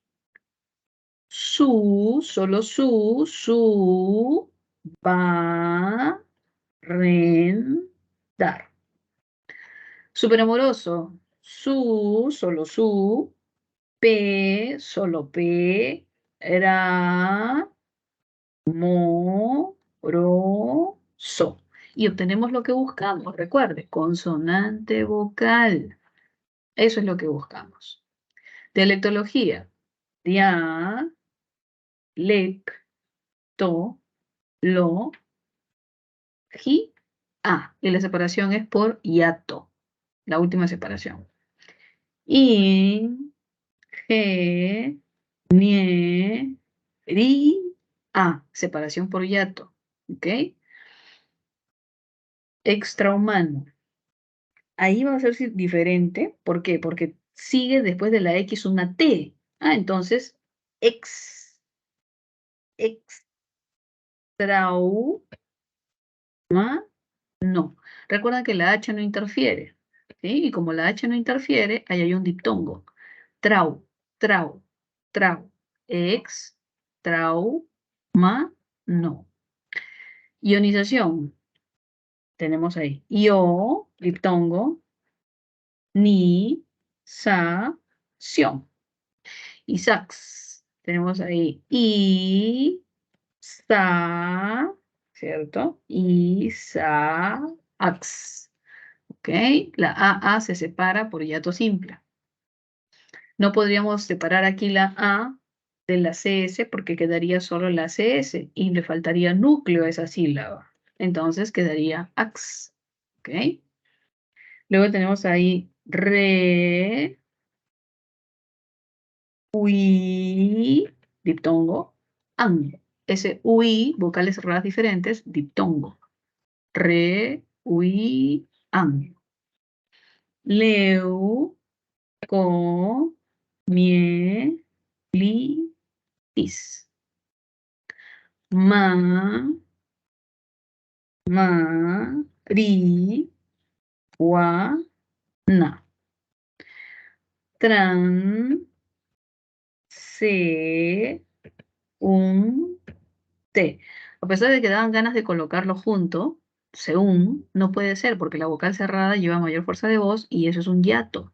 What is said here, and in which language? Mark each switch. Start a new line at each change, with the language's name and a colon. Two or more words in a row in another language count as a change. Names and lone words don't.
Spanish: Solo su, va, ren, dar. Súper amoroso. Solo su, solo pe, ra, mo, ro, so. Y obtenemos lo que buscamos, recuerde, consonante vocal. Eso es lo que buscamos. Dialectología. Dia, lec, to, lo, ji, a. Y la separación es por hiato. La última separación. In, ge, nie, ri, a. Separación por hiato. ¿Ok? Extrahumano. Ahí va a ser diferente. ¿Por qué? Porque sigue después de la X una T. Ah, entonces, extrahumano. No. Recuerda que la H no interfiere. ¿Sí? Y como la H no interfiere, ahí hay un diptongo. Trau, trau, trau. Ex, trau, ma, no. Ionización. Tenemos ahí. Io, diptongo. Ni, sa, sion. Y sax. Tenemos ahí. I, sa, ¿cierto? Y sa, ax. ¿Ok? La AA se separa por hiato simple. No podríamos separar aquí la A de la CS porque quedaría solo la CS y le faltaría núcleo a esa sílaba. Entonces quedaría ax. ¿Ok? Luego tenemos ahí re, ui, diptongo, an. Ese ui, vocales cerradas diferentes, diptongo. Re, ui, an. Leu, co, mie, li, tis. Ma, ri, wa, na. Tran, se, un, te. A pesar de que daban ganas de colocarlo junto, según, no puede ser porque la vocal cerrada lleva mayor fuerza de voz y eso es un hiato.